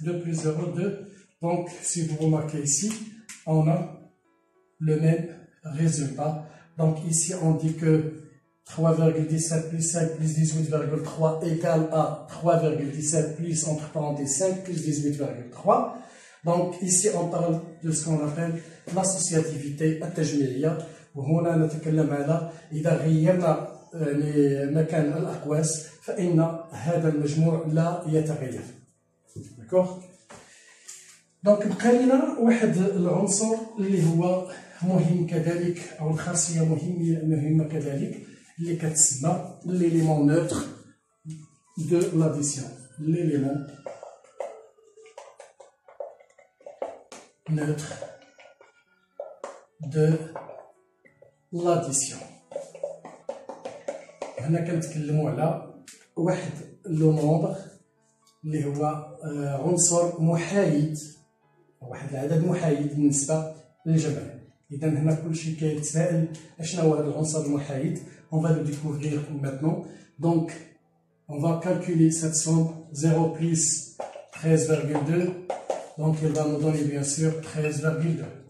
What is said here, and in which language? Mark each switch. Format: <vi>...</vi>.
<fr>2 plus 0, 2. Donc, si vous remarquez ici, on a le même résultat. Donc, ici, on dit que 3,17 plus 5 plus 18,3 égale à 3,17 plus, entre parenthèses, 5 plus 18,3. Donc, ici, on parle de ce qu'on appelle l'associativité التجميعية.</fr> <ar>وهنا نتكلم على إذا غيرنا مكان الأقواس فإن هذا المجموع لا يتغير. داكوغ؟ دونك بقى لنا واحد العنصر اللي هو مهم كذلك، أو الخاصية مهمة كذلك، اللي كتسمى</ar> <fr>l'élément neutre de l'addition. L'élément neutre de l'addition.</fr> <ar>هنا كنتكلموا على واحد لو نومبر اللي هو عنصر محايد، واحد العدد محايد بالنسبة للجمع. إذا هنا كلشي كيتسائل اشنا هو هذا العنصر المحايد.</ar> <fr>On va le découvrir maintenant. Donc, on va calculer cette somme 0 plus 13,2. Donc, il va nous donner bien sûr 13,2.</fr>